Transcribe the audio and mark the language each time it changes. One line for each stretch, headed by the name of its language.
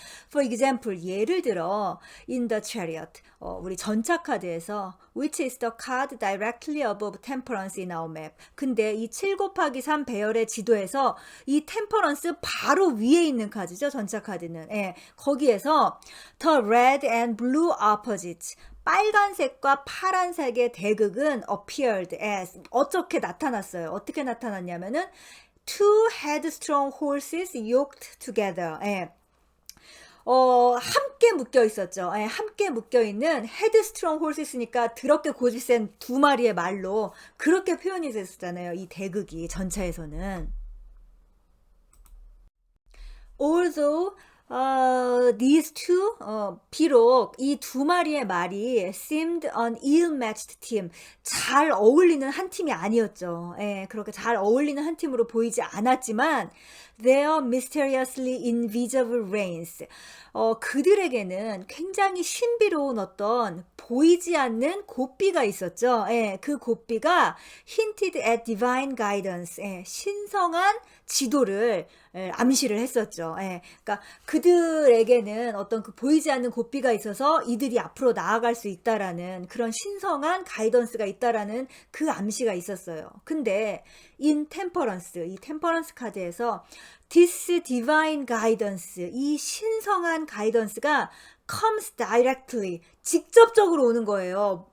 English: For example,
Korean: 예를 들어
English: in the chariot,
Korean: 우리 전차 카드에서
English: which is the card directly above temperance in our map.
Korean: 근데 이 7/3 배열의 지도에서 이 템퍼런스 바로 위에 있는 카드죠. 전차 카드는. 예, 거기에서
English: the red and blue opposites,
Korean: 빨간색과 파란색의 대극은
English: appeared as,
Korean: 어떻게 나타났어요? 어떻게 나타났냐면은
English: two headstrong horses yoked together.
Korean: 예. 함께 묶여 있었죠. 예, 함께 묶여 있는 헤드스트롱 홀스니까 더럽게 고집센 두 마리의 말로 그렇게 표현이 됐었잖아요. 이 대극이 전차에서는.
English: Although these two,
Korean: 비록 이 두 마리의 말이
English: seemed an ill-matched team,
Korean: 잘 어울리는 한 팀이 아니었죠. 예, 그렇게 잘 어울리는 한 팀으로 보이지 않았지만
English: their mysteriously invisible reigns.
Korean: 그들에게는 굉장히 신비로운 어떤 보이지 않는 고삐가 있었죠. 예, 그 고삐가
English: hinted at divine guidance.
Korean: 예, 신성한 지도를 암시를 했었죠. 예, 그러니까 그들에게는 어떤 그 보이지 않는 고삐가 있어서 이들이 앞으로 나아갈 수 있다라는 그런 신성한 가이던스가 있다라는 그 암시가 있었어요. 근데
English: in temperance,
Korean: 이 템퍼런스 카드에서
English: this divine guidance,
Korean: 이 신성한 가이던스가
English: comes directly,
Korean: 직접적으로 오는 거예요.